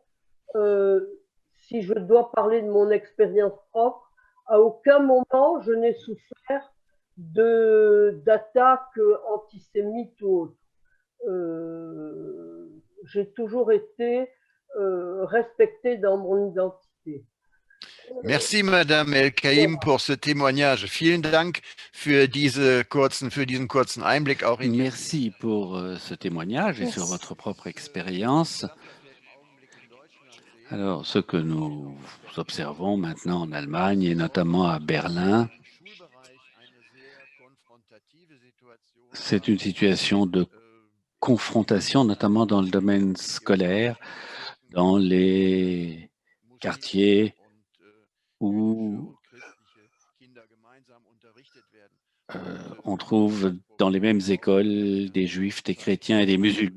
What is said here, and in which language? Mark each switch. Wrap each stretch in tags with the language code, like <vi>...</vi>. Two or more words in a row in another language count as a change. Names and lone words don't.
<fr>Si je dois parler de mon expérience propre, à aucun moment je n'ai souffert d'attaques antisémites ou autres. J'ai toujours été respectée dans mon identité. Merci, Madame El-Kaïm, pour ce témoignage.</fr> <de>Vielen Dank für diesen kurzen Einblick auch in</de> <fr>Merci pour ce témoignage et sur votre propre expérience. Alors, ce que nous observons maintenant en Allemagne et notamment à Berlin, c'est une situation de confrontation, notamment dans le domaine scolaire, dans les quartiers où on trouve dans les mêmes écoles des juifs, des chrétiens et des musulmans.</fr>